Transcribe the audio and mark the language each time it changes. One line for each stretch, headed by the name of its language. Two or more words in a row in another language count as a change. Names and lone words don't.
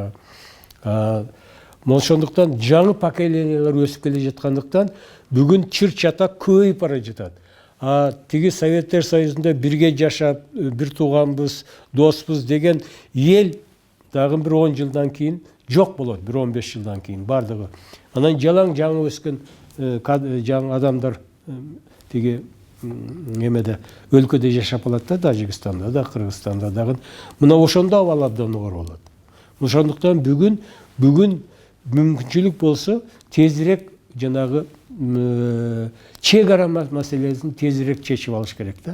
Kyrgyz: Ошондуктан жаңы поколениялар өсүп келе жаткандыктан бүгүн чыр-чатак көбөйүп бара жатат. Тиги Советтер Союзунда бирге жашап, бир тууганбыз, доспуз деген ел дагы бир 10 жылдан кийин
Kazakh: жоқ болады бір 15 жылдан кейін бардығы.
Kyrgyz: Анан жалаң жаңы өскен жаңы адамдар теге немеде өлкөдө жашап алат да, Тажикстанда да, Кыргызстанда дагы. Мына ошондо абал абдан оор болот. Ошондуктан бүгүн мүмкүнчүлүк болсо тезирээк жанагы чек ара маселесин тезирээк чечип алыш керек да.